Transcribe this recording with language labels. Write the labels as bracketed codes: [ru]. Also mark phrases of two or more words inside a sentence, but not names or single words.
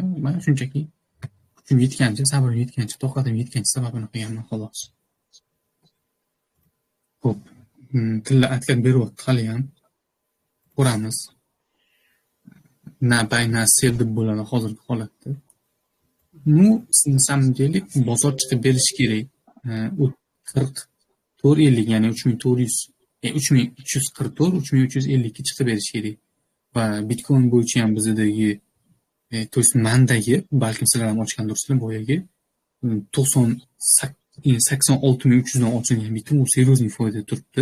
[uz] Men shunchaki kuchim yetgancha, sabrim yetgancha, toqatim yetgancha sababini qilganman xolos. Xo'p, tilla atkab beryapti hali ham. Ko'ramiz. Na bay na sel deb bo'ladi hozirgi holatda. [ru] На самом деле [uz] bozor chiqib berish kerak. 4450, ya'ni 3400, 3344, 3350 ga chiqib berish kerak. Va Bitcoin bo'yicha ham bizdagi [ru] to есть [uz] mandagi, balkim sizlar ham ochgandirsizlar boyagi 86300 dan ochilgan bitim u seriyozli foyda turibdi.